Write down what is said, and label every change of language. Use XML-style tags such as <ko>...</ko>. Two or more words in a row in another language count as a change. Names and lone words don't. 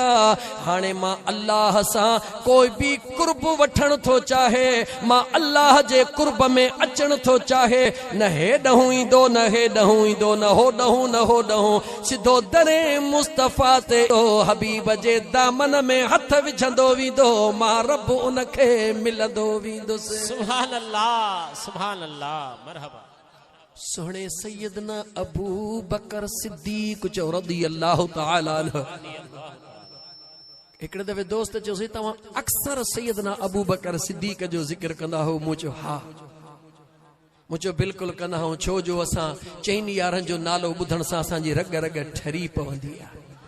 <sd>हाणे मां अल्लाह सां कोई भी कुर्ब वठण थो चाहे, मां अल्लाह जे कुर्ब में अचण थो चाहे, न हे ॾहूं ईंदो न हे ॾहूं ईंदो, न हो ॾहूं न हो ॾहूं, सिधो दरे मुस्तफ़ा ते हबीब जे दामन में हथ विझंदो वेंदो, मां रब उनखे मिलंदो वेंदुसि।</sd> <ar>سبحان الله، سبحان الله، مرحبا.</ar> <sd>सोहणे सैयदना अबू बकर सिद्दीक चयो</sd> <ar>رضي الله تعالى عنه.</ar> <sd>हिकिड़े दफ़े दोस्त चयोसि तव्हां अक्सर सैयदना अबू बकर सिद्दीक जो ज़िक्र कंदा हो। मूं चयो हा, मूं चयो बिल्कुलु कंदा आहियूं, छो जो असां चइनि यारनि जो नालो ॿुधण सां असांजी रग रग ठरी पवंदी आहे।</sd>